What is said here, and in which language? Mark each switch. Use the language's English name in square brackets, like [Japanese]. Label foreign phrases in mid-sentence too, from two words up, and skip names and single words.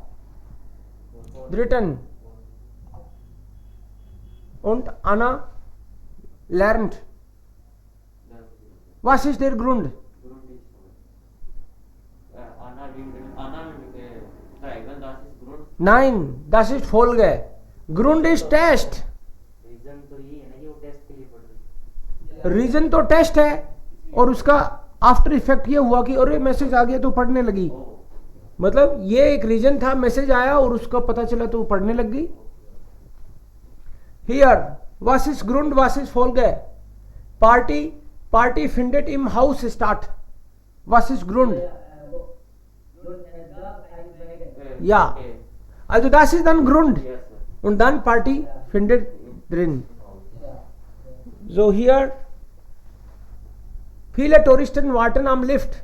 [German] Und Anna lernt. Was ist der Grund? Nein, das ist Folge. Grund ist Test. [Hindi] रीजन तो टेस्ट है, और उसका [English] after effect [Hindi] ये हुआ कि अरे मैसेज आ गया तो पढ़ने लगी. मतलब ये एक रीजन था, मैसेज आया और उसका पता चला तो पढ़ने लग गई. [German] Hier, was ist Grund, was ist Folge? Party findet im Haus statt. Was ist Grund? Ja, also das ist dann Grund. Und dann Party findet drin. So hier, viele Touristen warten am Lift.